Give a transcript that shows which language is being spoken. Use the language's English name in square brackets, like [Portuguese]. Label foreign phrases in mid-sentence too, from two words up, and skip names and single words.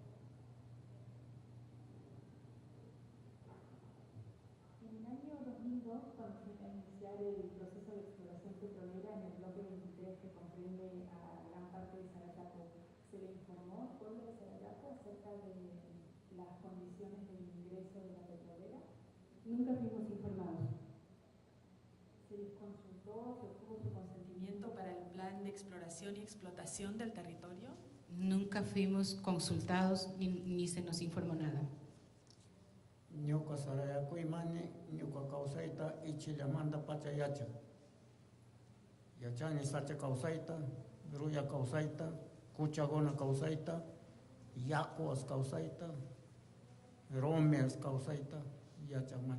[Spanish] En el año 2002, cuando se iba a iniciar el proceso de exploración petrolera en el bloque 23, que comprende a gran parte de Sarayaku, ¿se le informó al pueblo de Sarayaku acerca de las condiciones de ingreso de la petrolera? Nunca fuimos informados. ¿Se les consultó, se obtuvo su consentimiento para el plan de exploración y explotación del territorio? Nunca fuimos consultados ni se nos informó nada. [Quechua] Ñuka Sarayaku imani, ñuka kawsayta ichillamanta pachayacha. Yachani sacha kawsayta, ruya kawsayta, kuchagona kawsayta, yakuas kawsayta, romeas kawsayta, yachamani.